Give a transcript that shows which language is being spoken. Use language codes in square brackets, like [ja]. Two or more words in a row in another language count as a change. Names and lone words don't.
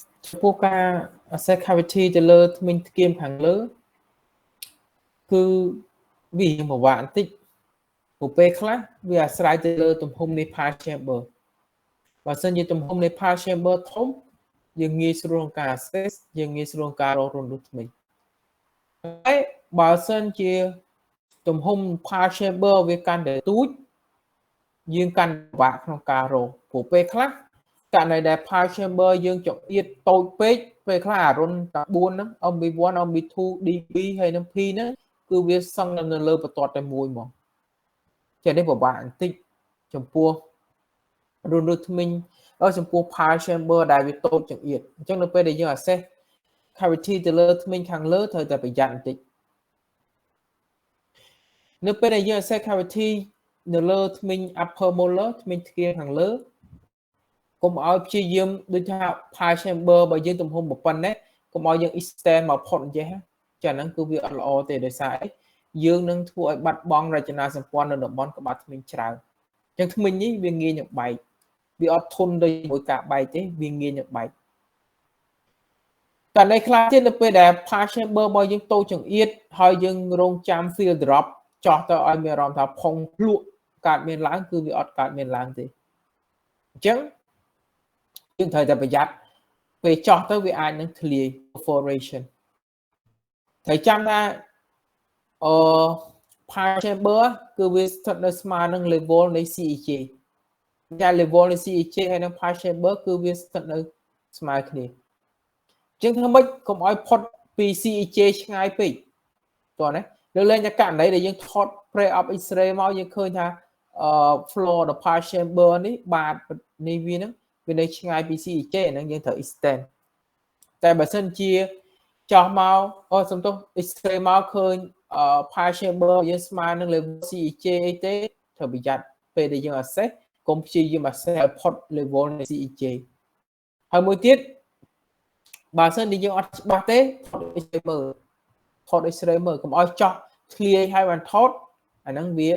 [km] ពោះការ [en] access cavity [km] ទៅលើធ្មេញធ្គាមខាងលើគឺវាពិបាកបន្តិចព្រោះពេលខ្លះវាអាស្រ័យទៅលើទំហំនៃ [en] pulse chamber [km] បើសិនជាទំហំនៃ [en] pulse chamber [km] ធំយើងងាយស្រួលក្នុងការ access យើងងាយស្រួលក្នុងការរករន្ធធ្មេញតែបើសិនជាទំហំ [en] pulse chamber [km] វាកាន់ តែទូចយើងកាន់ពិបាកក្នុងការរកព្រោះពេលខ្លះករណីដែល [en] pulse chamber [km] យើងចង្អៀតតូចពេកពេលខ្លះអារុនតា4ហ្នឹង [en] MB1 MB2 DB [km] ហើយនឹង P ហ្នឹងគឺវាសឹងនៅលើបន្ទាត់តែមួយហ្មងចេះនេះពិបាកបន្តិចចំពោះរន្ធធ្មេញចំពោះ [en] pulse chamber [km] ដែលវាតូចចង្អៀតអញ្ចឹងនៅពេលដែលយើង [en] access cavity [km] ទៅលើធ្មេញខាងលើត្រូវតែប្រយ័ត្នបន្តិច នៅពេលដែលយើង [en] access cavity [km] នៅលើធ្មេញ [en] upper molar [km] ធ្មេញធ្គាមខាងលើកុំឲ្យព្យាយាមដូចថា [en] pulse chamber [km] បើយើងទំហំប៉ុណ្ណេះកុំឲ្យយើង extend មកផុតអញ្ចេះចាហ្នឹងគឺវាអត់ល្អទេដោយសារអីយើងនឹងធ្វើឲ្យបាត់បង់រចនាសម្ព័ន្ធនៅតំបន់ក្បាលធ្មេញច្រើនអញ្ចឹងធ្មេញនេះវាងាយនឹងបែកវាអត់ធន់ដូចមួយការបែកទេវាងាយនឹងបែក តែในខ្លះទៀតនៅពេលដែល [en] pulse chamber [km] របស់យើងតូចចង្អៀតហើយយើងរងចាំ [en] field drop [km] ចោះទៅឲ្យមានអារម្មណ៍ថាផុងភ្លក់កើតមានឡើងគឺវាអត់កើតមានឡើងទេអញ្ចឹងយើងត្រូវតែប្រយ័ត្នពេលចោះទៅវាអាចនឹងធ្លាយ perforation ត្រូវចាំថា [en] pulse chamber [km] គឺវាស្ថិតនៅស្មើនឹង level នៃ CEJ តែ level នៃ CEJ ហើយនឹង [en] pulse chamber [km] គឺវាស្ថិតនៅស្មើគ្នាអញ្ចឹងធ្វើម៉េចកុំឲ្យផុតពី CEJ ឆ្ងាយពេកតោះណាលើលែងតែករណីដែលយើងថត [en] pre-op X-ray [km] មកយើងឃើញថា [en] floor the pulse chamber [km] នេះបាតនេះវានឹងវានៅឆ្ងាយពី CEJ ហ្នឹង យើងត្រូវ extend តែបើសិនជាចោះមកសំទោស X-ray មកឃើញ [en] pulse chamber [km] យើងស្មើនឹង [en] level CEJ [km] អីទេត្រូវប្រយ័ត្នពេលដែលយើង assess កុំព្យាយាម assess ឲ្យផុត level នៃ CEJ ហើយមួយទៀតបើសិនជាយើងអត់ច្បាស់ទេថត X-ray មើលថត X-ray មើលកុំឲ្យចោះធ្លាយហើយបានថតអាហ្នឹងវា